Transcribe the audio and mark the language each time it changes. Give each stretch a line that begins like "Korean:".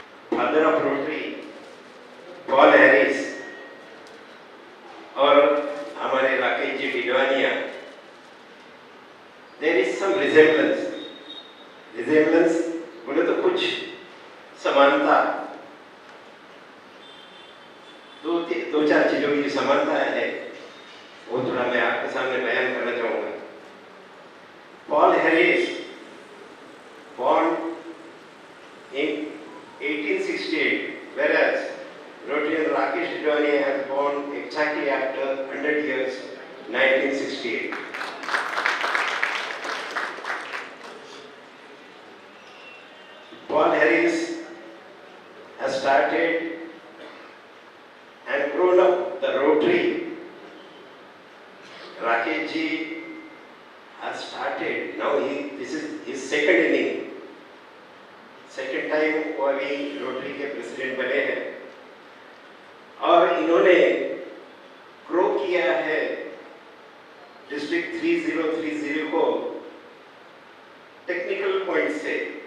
English: Father of Rotary, Paul Harris
Hindi: और हमारे
English: Rakesh ji Didwania, there is some resemblance.
Hindi: Resemblance बोले तो कुछ समानता, दो चार चीजों की समानता है वो थोड़ा मैं आपके सामने बयान करना चाहूँगा.
English: Paul Harris born in 1868, whereas Rotarian Rakesh Didwania has born exactly after 100 years, 1968. Paul Harris has started and grown up the Rotary. Rakesh ji has started, now this is his second inning.
Hindi: Second time वो अभी rotary के president बने हैं और इन्होंने grow किया है district 3030 को टेक्निकल पॉइंट से.